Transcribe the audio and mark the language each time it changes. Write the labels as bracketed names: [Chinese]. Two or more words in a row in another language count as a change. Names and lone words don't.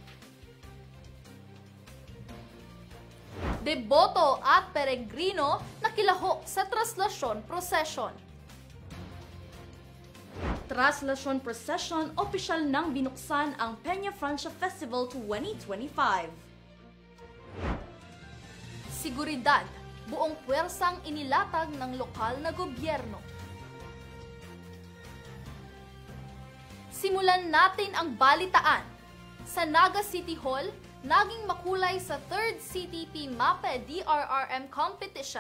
[Filipino] Deboto at peregrino nakilahok sa Traslasyon Procession. Traslasyon Procession, opisyal nang binuksan ang Peña Francia Festival 2025. Seguridad, buong puwersang inilatag ng lokal na gobyerno. Simulan natin ang balitaan. Sa Naga City Hall, naging makulay sa 3rd CTP MAPE DRRM Competition.